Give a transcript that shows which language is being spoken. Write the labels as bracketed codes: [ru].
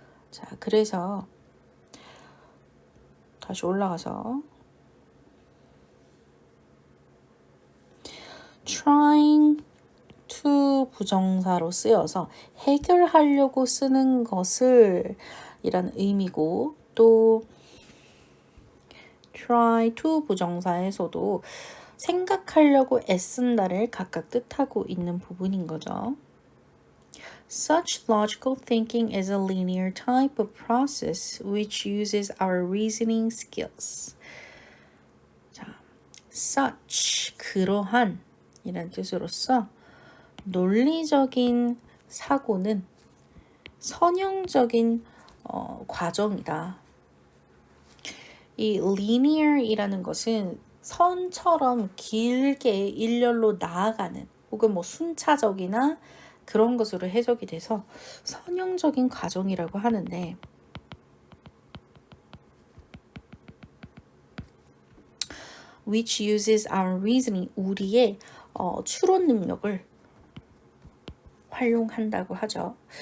[ko] 자, 그래서 다시 올라가서 trying to 부정사로 쓰여서 해결하려고 쓰는 것을 이라는 의미고 또 try to 부정사에서도 생각하려고 애쓴다를 각각 뜻하고 있는 부분인 거죠. [en] Such logical thinking is a linear type of process which uses our reasoning skills. [ko] 자, such 그러한 이란 뜻으로서 논리적인 사고는 선형적인 과정이다. 이 linear이라는 것은 선처럼 길게 일렬로 나아가는 혹은 순차적이나 그런 것으로 해석이 돼서 선형적인 과정이라고 하는데 [en] which uses our reasoning [ko] 우리의 추론 능력을 활용한다고 하죠.